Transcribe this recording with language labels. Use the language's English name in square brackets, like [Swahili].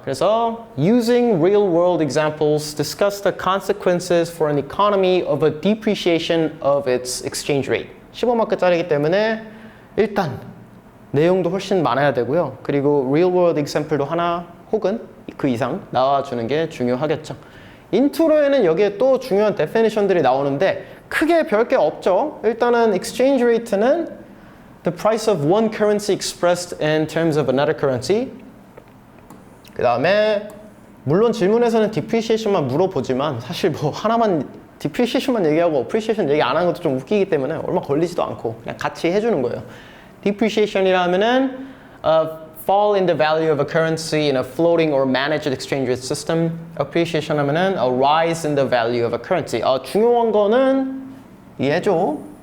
[Korean] 그래서 [English] using real world examples, discuss the consequences for an economy of a depreciation of its exchange rate. [Korean] 15마크짜리이기 때문에 일단 내용도 훨씬 많아야 되고요. 그리고 real world example도 하나 혹은 그 이상 나와주는 게 중요하겠죠. 인트로에는 여기에 또 중요한 definition들이 나오는데 크게 별게 없죠. 일단은 [English] exchange rate는 the price of one currency expressed in terms of another currency. [Korean] 그 다음에 물론 질문에서는 depreciation만 물어보지만 사실 뭐 하나만 depreciation만 얘기하고 appreciation 얘기 안 하는 것도 좀 웃기기 때문에 얼마 걸리지도 않고 그냥 같이 해주는 거예요. [English] depreciation이라면은 fall in the value of a currency in a floating or managed exchange rate system. appreciation 하면은 a rise in the value of a currency. [Korean] 중요한 거는 이해해줘.